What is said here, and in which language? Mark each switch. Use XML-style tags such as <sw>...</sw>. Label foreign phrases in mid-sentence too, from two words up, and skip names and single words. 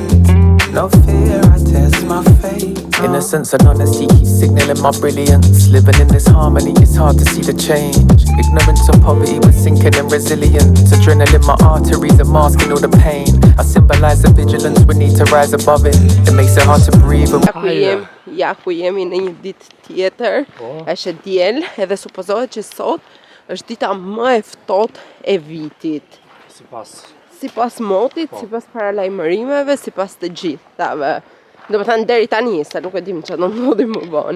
<en>No fear, I test my fate. Innocence and honesty keep signaling my brilliance. Living in this harmony, it's hard to see the change. Ignorance and poverty, we're sinking in resilience. Adrenaline, my arteries are masking all the pain. I symbolize the vigilance, we need to rise above it. It makes it hard to breathe.</en> <sq>Ja ku jemi në një ditë tjetër, është diel, edhe supozohet që sot është dita më e ftohtë e vitit. Sipas motit, sipas paralajmërimeve, sipas të gjithave. Do të thënë deri tani, se nuk e dim çfarë do ndodhi më vonë.</sq>